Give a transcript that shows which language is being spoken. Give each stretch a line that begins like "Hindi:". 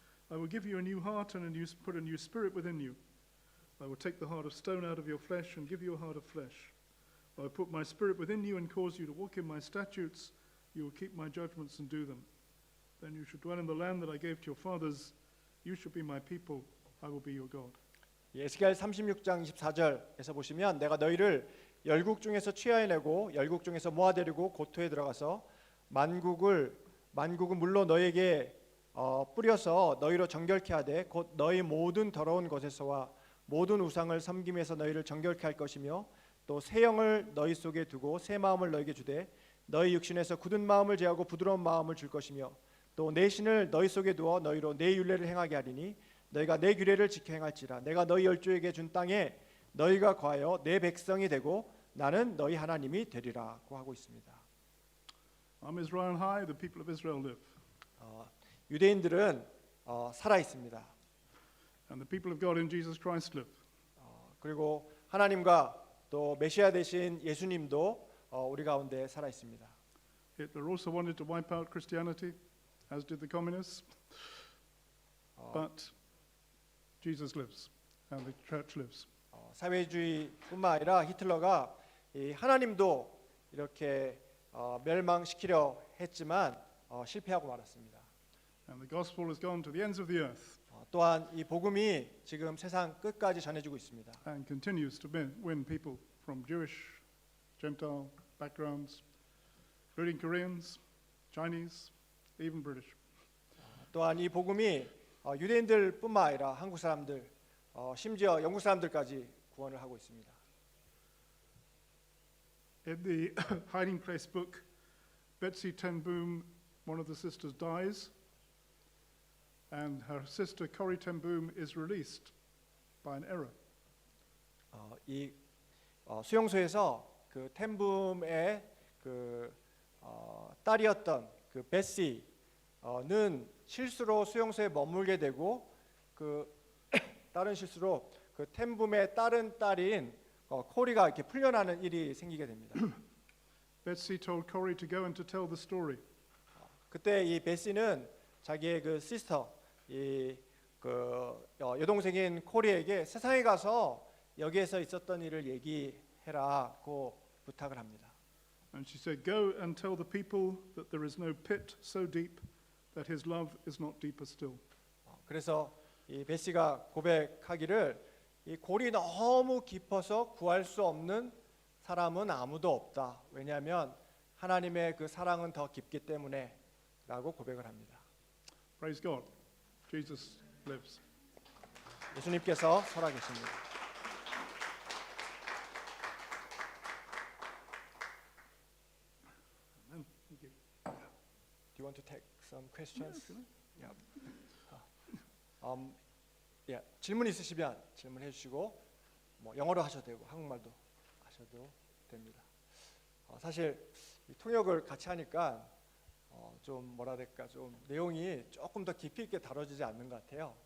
English: I will give you a new heart and put a new spirit within you. I will take the heart of stone out of your flesh and give you a heart of flesh. I will put my spirit within you and cause you to walk in my statutes. You will keep my judgments and do them. Then you shall dwell in the land that I gave to your fathers. You shall be my people. I will be your God."
Korean: 에스겔 36장 24절에서 보시면 내가 너희를 열국 중에서 취하여내고 열국 중에서 모아데리고 고토에 들어가서 만국은 물로 너희에게 뿌려서 너희로 정결케 하되 곧 너희 모든 더러운 것에서와 모든 우상을 섬김에서 너희를 정결케 할 것이며 또 새 영을 너희 속에 두고 새 마음을 너희에게 주되 너희 육신에서 굳은 마음을 제하고 부드러운 마음을 줄 것이며 또 내 신을 너희 속에 두어 너희로 내 율례를 행하게 하리니 너희가 내 규례를 지켜 행할지라 내가 너희 열조에게 준 땅에 너희가 거하여 내 백성이 되고 나는 너희 하나님이 되리라고 하고 있습니다.
Hebrew: Am Israel high,
English: the people of Israel live.
Korean: 유대인들은 살아 있습니다.
English: And the people of God in Jesus Christ live.
Korean: 그리고 하나님과 또 메시아 되신 예수님도 우리 가운데 살아 있습니다.
English: Hitler also wanted to wipe out Christianity, as did the communists. But Jesus lives, and the church lives.
Korean: 사회주의뿐만 아니라 히틀러가 이 하나님도 이렇게 멸망시키려 했지만 실패하고 말았습니다.
English: And the gospel has gone to the ends of the earth
Korean: 또한 이 복음이 지금 세상 끝까지 전해지고 있습니다.
English: and continues to win people from Jewish, Gentile backgrounds, including Koreans, Chinese, even British.
Korean: 또한 이 복음이 유대인들뿐만 아니라 한국 사람들, 심지어 영국 사람들까지 구원을 하고 있습니다.
English: In the hiding place book, Betsy ten Boom, one of the sisters, dies, and her sister Corrie ten Boom is released by an error.
Korean: 이 수용소에서 그 텐붐의 그 딸이었던 그 베시는 실수로 수용소에 머물게 되고 그 다른 실수로 그 텐붐의 다른 딸인 코리가 이렇게 풀려나는 일이 생기게 됩니다.
English: Betsy told Corrie to go and to tell the story.
Korean: 그때 이 베시는 자기의 그 시스터 이그 여동생인 코리에게 세상에 가서 여기에서 있었던 일을 얘기해라고 부탁을 합니다.
English: And she said, "Go and tell the people that there is no pit so deep that his love is not deeper still."
Korean: 그래서 이 베시가 고백하기를 이 골이 너무 깊어서 구할 수 없는 사람은 아무도 없다. 왜냐하면 하나님의 그 사랑은 더 깊기 때문에라고 고백을 합니다.
English: Praise God. Jesus lives.
Korean: 예수님께서 살아계십니다.
English: Amen. Thank you. Do you want to take some questions? Yeah.
Korean: 질문 있으시면 질문해 주시고 뭐 영어로 하셔도 되고 한국말도 하셔도 됩니다. 사실 이 통역을 같이 하니까 좀 뭐라 될까 좀 내용이 조금 더 깊이 있게 다뤄지지 않는 것 같아요.